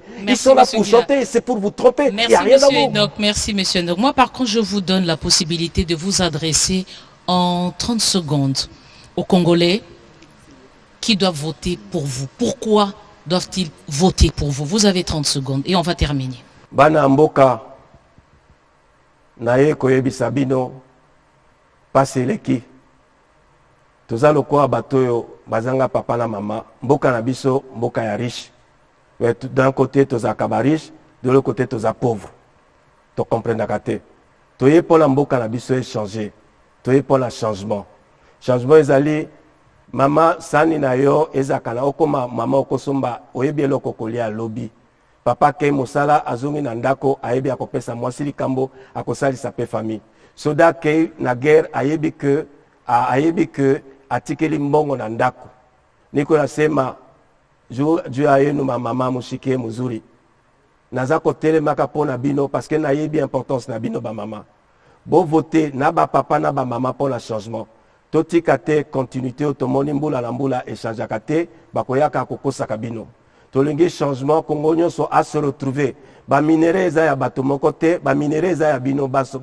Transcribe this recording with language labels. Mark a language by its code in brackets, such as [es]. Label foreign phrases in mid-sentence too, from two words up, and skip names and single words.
[fr] Ils sont là pour chanter, c'est pour vous tromper. Merci, il n'y a rien monsieur Enoch. Merci, monsieur Enoch. Moi, par contre, je vous donne la possibilité de vous adresser en 30 secondes aux Congolais qui doivent voter pour vous. Pourquoi doivent-ils voter pour vous? Vous avez 30 secondes et on va terminer. [ln] Bana mboka naye koyebisa bino pasi eleki toza lokola bato oyo bazanga papa na mama mboka na biso mboka ya riche. [fr] D'un côté [ln] tozalaka ba riche, [fr] de l'autre côté [ln] toza pauvre. To comprendaka te. Toye mpona mboka na biso échanger. Toye mpona changement. Changement ezali mama sani na yo ezaka na okoma mama okosomba oyebi eloko kolia lobi. Papa kei mosala azongi na ndako ayebi akopesa mwasi likambo akosalisa pe famille. Soda kei na guerre ayebi que atikeli mbongo na ndako. [sw] Niko nasema juu ayenu mama mushike muzuri. [ln] Naza kotelemaka pona bino [fr] parce que [ln] nayebi importance na bino ba mama. Bo voter na ba papa na ba mama [fr] pour le changement. [ln] Totika te continuité otomoni mbula na mbula échangeaka te bakoyaka kokosaka bino. Tolingi changement Congo nyonso [fr] a se retrouver. [ln] Ba minéraux eza ya bato moko te, ba minéraux eza ya bino baso.